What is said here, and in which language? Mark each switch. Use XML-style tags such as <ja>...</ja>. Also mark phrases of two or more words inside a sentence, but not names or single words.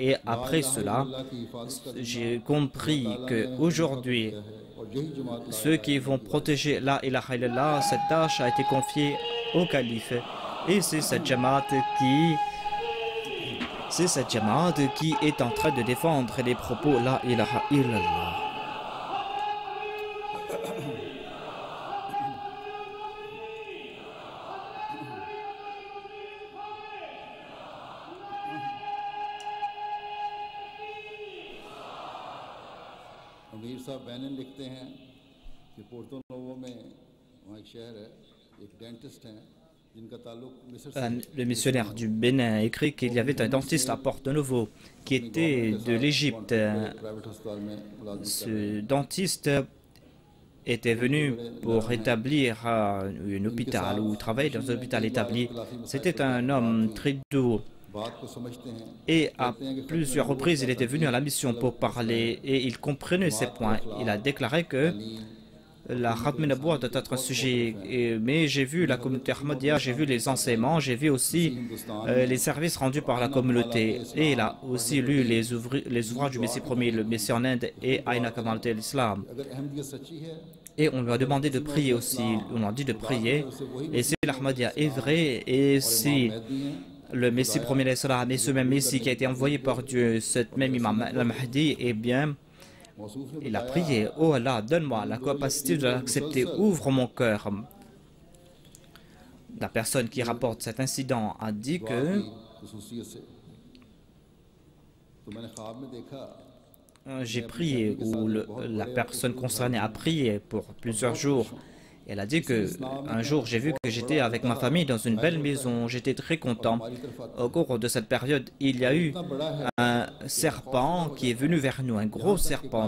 <fr>Et après cela, j'ai compris qu'aujourd'hui, ceux qui vont protéger</fr> <ar>لا إله إلا الله,</ar> <fr>cette tâche a été confiée au calife. Et c'est cette Jamaat qui est en train de défendre les propos</fr> <ar>لا إله إلا الله.</ar> <ur>امیر صاحب بینن لکھتے ہیں کہ پورٹو نووو میں وہاں ایک شہر ہے، ایک ڈینٹسٹ ہیں جن کا تعلق مصر سے</ur> <fr>Le missionnaire du Bénin a écrit qu'il y avait un dentiste à Porto Novo qui était de l'Égypte.</fr> <ur>پرائیویٹ اسپتال میں ملازم</ur> <fr>Ce dentiste était venu pour établir un hôpital ou travailler dans un hôpital établi. C'était un homme très doux.</fr> <ur>بات کو سمجھتے ہیں</ur> <fr>Et à plusieurs reprises, il était venu à la mission pour parler et il comprenait ces points. Il a déclaré que la</fr> <ar>ختم النبوة</ar> <fr>doit être un sujet, mais j'ai vu la communauté Ahmadiyya, j'ai vu les enseignements, j'ai vu aussi les services rendus par la communauté. Et il a aussi lu les ouvrages du Messie premier, le Messie en Inde et Aïna Kamal de l'Islam.</fr> <ur>اگر احمدیت سچی ہے</ur> <fr>Et on lui a demandé de prier aussi, on lui a dit de prier. Et si l'Ahmadiyya est vrai, et si le Messie premier l'Islam et ce même Messie qui a été envoyé par Dieu, cette même Imam al-Mahdi, eh bien,</fr> <ur>موصوف نے</ur> <fr>il a prié, oh Allah, donne-moi la capacité de l'accepter, ouvre mon cœur. La personne qui rapporte cet incident a dit que</fr> <ur>خصوصیت سے تو میں نے خواب میں دیکھا</ur> <fr>j'ai prié, ou la personne concernée a prié pour plusieurs jours. Elle a dit que un jour j'ai vu que j'étais avec ma famille dans une belle maison, j'étais très content. Au cours de cette période, il y a eu un serpent qui est venu vers nous, un gros serpent.</fr>